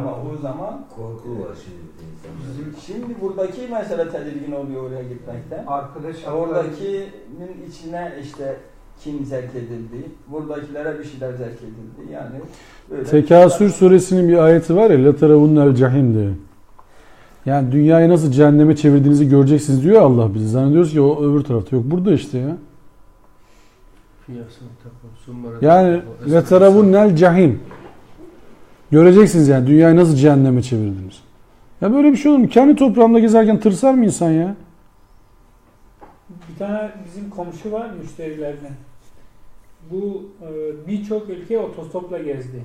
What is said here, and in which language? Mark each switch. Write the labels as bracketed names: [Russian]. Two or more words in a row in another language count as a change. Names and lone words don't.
[Turkish] Ama var. o zaman Korku var şimdi insanlarda. şimdi buradaki mesele tedirgin oluyor oraya gitmekten. Arkadaş Oradakinin içine işte kim zerk edildi, buradakilere bir şeyler zerk edildi. Yani böyle Tekasür suresinin bir ayeti var ya, [Arabic] لَتَرَوُنَّ الْجَحِيمْ diye. [Turkish] Yani dünyayı nasıl cehenneme çevirdiğinizi göreceksiniz diyor Allah bize. Zannediyoruz ki o öbür tarafta. Yok, burada işte ya. Yani [Arabic] لَتَرَوُنَّ الْجَحِيمْ. [Turkish] Göreceksiniz yani dünyayı nasıl cehenneme çevirdiniz. Ya böyle bir şey olur mu? Kendi toprağında gezerken tırsar mı insan ya? Bir tane bizim komşu var müşterilerden. Bu birçok ülke otostopla gezdi.